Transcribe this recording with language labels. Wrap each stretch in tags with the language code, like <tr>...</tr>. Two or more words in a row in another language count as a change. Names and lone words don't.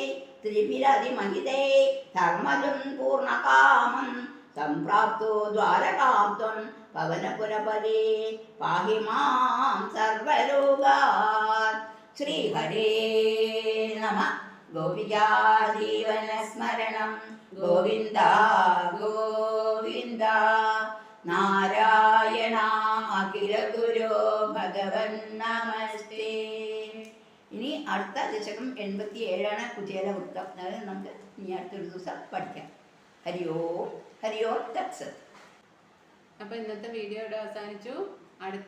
<sa>त्रिभिरधिमहिते धर्मजं पूर्णकामं सम्प्राप्तो द्वारकां त्वं पवनपुरपदे पाहि मां सर्वरोगात् श्रीहरे नमः गोपिका जीवनस्मरणं गोविन्द गोविन्द നാരായണ അഖില ഗുരു ഭഗവൻ നമസ്തേ.</sa> <ml>ഇനി അടുത്ത ദശകം 87 കുചേല വൃത്തം. അത് നമുക്ക് ഇനി അടുത്തൊരു ദിവസം പഠിക്കാം.</ml> <sa>ഹരിയോ തത്സത്.</sa> <ml>അപ്പോൾ ഇന്നത്തെ വീഡിയോ ഇവിടെ അവസാനിച്ചു.</ml>